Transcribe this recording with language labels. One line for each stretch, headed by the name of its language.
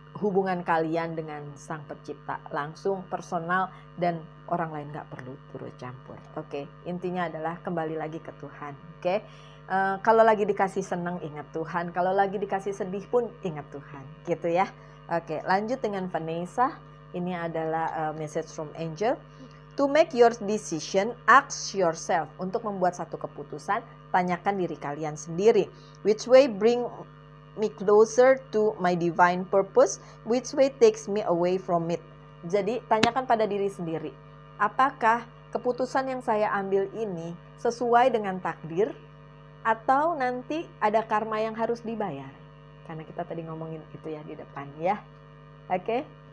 Indonesian: hubungan kalian dengan Sang Pencipta langsung, personal, dan orang lain gak perlu turut campur. Oke, intinya adalah kembali lagi ke Tuhan. Oke, kalau lagi dikasih senang ingat Tuhan, kalau lagi dikasih sedih pun ingat Tuhan, gitu ya. Oke, lanjut dengan Vanessa. Ini adalah
English: message from angel. To make your decision, ask yourself.
Indonesian: Untuk membuat satu keputusan, tanyakan diri kalian sendiri.
English: Which way bring me closer to my divine purpose? Which way takes me away from it?
Indonesian: Jadi tanyakan pada diri sendiri. Apakah keputusan yang saya ambil ini sesuai dengan takdir? Atau nanti ada karma yang harus dibayar? Karena kita tadi ngomongin itu ya di depan ya. Oke?